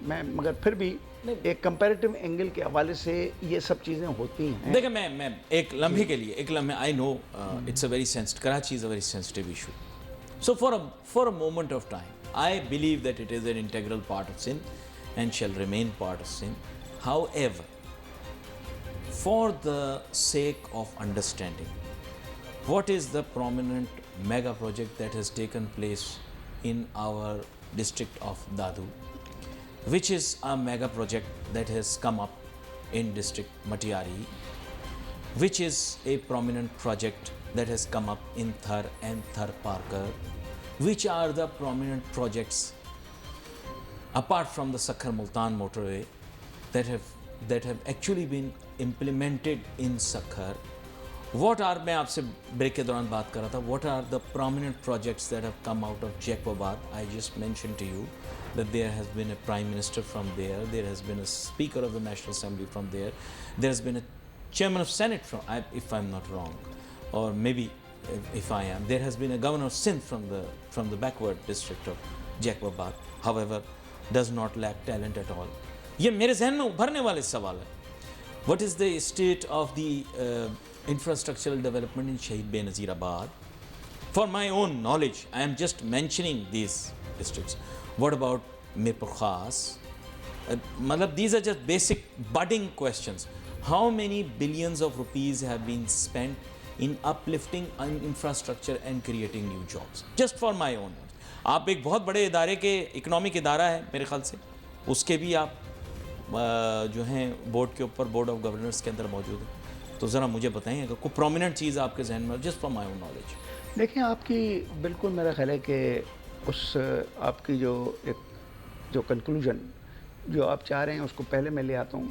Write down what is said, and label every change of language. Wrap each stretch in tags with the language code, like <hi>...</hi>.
<hi>मैं मगर फिर भी एक कंपैरेटिव एंगल के हवाले से ये सब चीज़ें होती हैं। देखिए मैं एक लम्हे</hi> <en>के लिए एक लम्हे I know it's a very sensitive, Karachi is a very sensitive issue. So for a moment of time I believe that it is an integral part of Sindh and shall remain part of Sindh. However, for the sake of understanding what is the prominent mega project that has taken place in our district of Dadu, which is a mega project that has come up in district Matiari, which is a prominent project that has come up in Thar and Thar Parker, which are the prominent projects apart from the Sakhar Multan motorway that have actually been implemented in Sakhar. What are,</en> <hi>मैं आपसे break के दौरान बात कर रहा था,</hi> <en>what are the prominent projects that have come out of Jacobabad? I just mentioned to you that there has been a prime minister from there, there has been a speaker of the National Assembly from there, there has been a chairman of Senate from, if I'm not wrong, or maybe if I am, there has been a governor of Sindh from the backward district of Jacobabad. However, does not lack talent at all.</en> <hi>ये मेरे जहन में उभरने वाले सवाल है।</hi> <en>What is the state of the infrastructural development in Shahid Benazirabad? For my own knowledge, I am just mentioning these districts. What about Mirpur Khas? मतलब these are just basic budding questions. How many billions of rupees have been spent in uplifting infrastructure and creating new jobs? Just for my own knowledge.</en> <hi>आप एक बहुत बड़े इदारे के economic इदारा है मेरे ख्याल से, उसके भी आप जो हैं बोर्ड के ऊपर, बोर्ड ऑफ गवर्नर्स के अंदर मौजूद है। तो ज़रा मुझे बताएं अगर कोई प्रोमिनेंट चीज़ आपके जहन में,</hi> <en>Just for my own knowledge.</en> <hi>देखिए आपकी बिल्कुल मेरा ख्याल है कि उस आपकी जो कंक्लूजन जो आप चाह रहे हैं उसको पहले मैं ले आता हूँ।</hi>